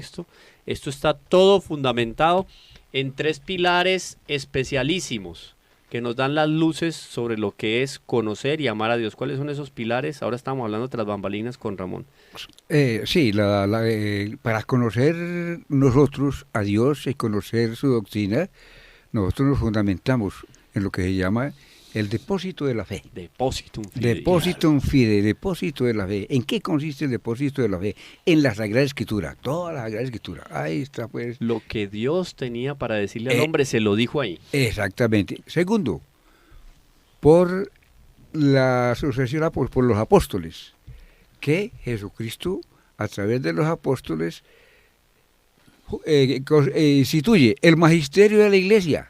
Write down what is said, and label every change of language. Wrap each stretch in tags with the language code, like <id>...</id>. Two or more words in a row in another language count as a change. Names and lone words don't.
<es>Esto está todo fundamentado en 3 pilares especialísimos que nos dan las luces sobre lo que es conocer y amar a Dios. ¿Cuáles son esos pilares? Ahora estamos hablando tras bambalinas con Ramón. Sí, para conocer nosotros a Dios y conocer su doctrina, nosotros nos fundamentamos en lo que se llama el depósito de la fe.</es> <la>Depositum fide. Depositum fide,</la> <es>depósito de la fe. ¿En qué consiste el depósito de la fe? En la Sagrada Escritura, toda la Sagrada Escritura. Ahí está, pues. Lo que Dios tenía para decirle al hombre, se lo dijo ahí. Exactamente. Segundo, por la sucesión por los apóstoles, que Jesucristo, a través de los apóstoles, instituye el magisterio de la Iglesia.</es>